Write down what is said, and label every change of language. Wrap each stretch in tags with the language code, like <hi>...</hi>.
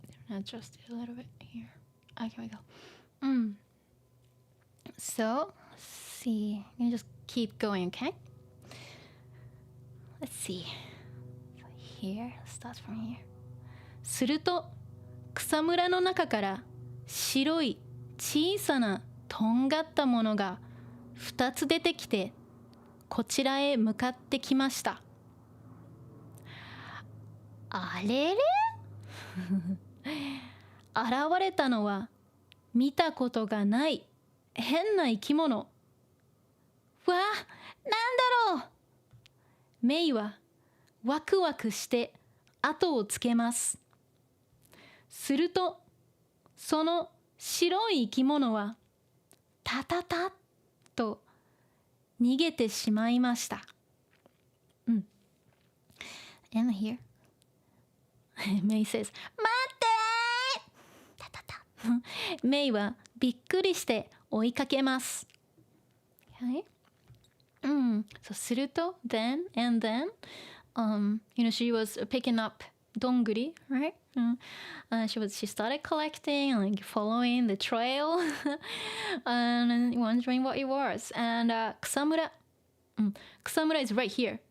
<en>Adjust it a little bit here. Okay, we go. So, let's see. I'm gonna just keep going, okay? Let's see. So here, starts from here.</en> <ja>すると、草むらの中から白い小さなとんがったものが2つ出てきてこちらへ向かってきました。あれれ現れたのは見たことがない変な生き物。わあ、なんだろう。メイはワクワクして後をつけます。するとその白い生き物はタタタッと逃げてしまいました。</ja> <en>And here, May says,</en> <ja>待ってータタタ。メイはびっくりして追いかけます。</ja> <en>Okay? So すると then and then, she was picking up donguri, right? She started collecting, like following the trail, and wondering what it was. And kusamura, kusamura is right here.</en>